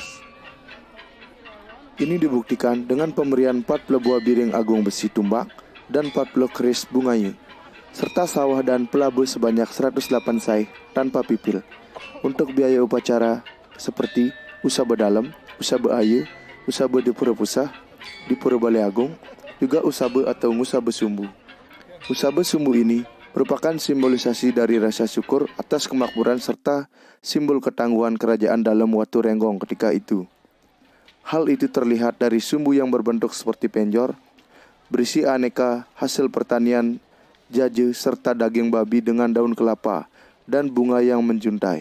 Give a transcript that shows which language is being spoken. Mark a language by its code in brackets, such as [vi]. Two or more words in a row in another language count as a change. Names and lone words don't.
[id] Ini dibuktikan dengan pemberian 40 buah biring agung besi tumbak dan 40 keris bungayu, serta sawah dan pelabuh sebanyak 108 sai tanpa pipil, untuk biaya upacara seperti usabe dalam, usabe ayu, usabe di Pura Pusah, di Pura Balai Agung, juga usabe atau ngusabe sumbu. Usabe sumbu ini merupakan simbolisasi dari rasa syukur atas kemakmuran serta simbol ketangguhan kerajaan dalam Watu Renggong ketika itu. Hal itu terlihat dari sumbu yang berbentuk seperti penjor, berisi aneka hasil pertanian, jaje serta daging babi dengan daun kelapa dan bunga yang menjuntai.